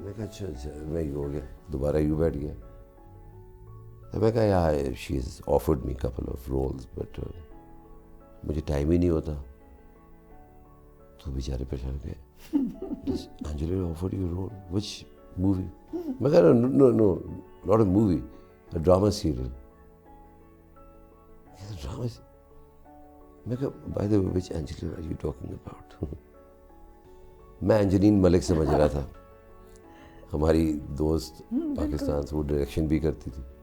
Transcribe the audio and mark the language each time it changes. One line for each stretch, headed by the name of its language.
Urdu: میں کہا اچھا میں یوں ہو گیا. دوبارہ یوں بیٹھ گیا. میں کہا یار
English: she is offered me couple of roles but
Urdu: مجھے ٹائم ہی نہیں ہوتا. تو بیچارے پریشان گئے.
English: Angelina offered you role which movie?
Urdu: میں کہا
English: No not a movie, a drama serial. Drama?
Urdu: میں کہا
English: by the way which Angelina are you talking about?
Urdu: میں انجلین ملک سمجھ رہا تھا، ہماری دوست پاکستان سے، وہ ڈائریکشن بھی کرتی تھی.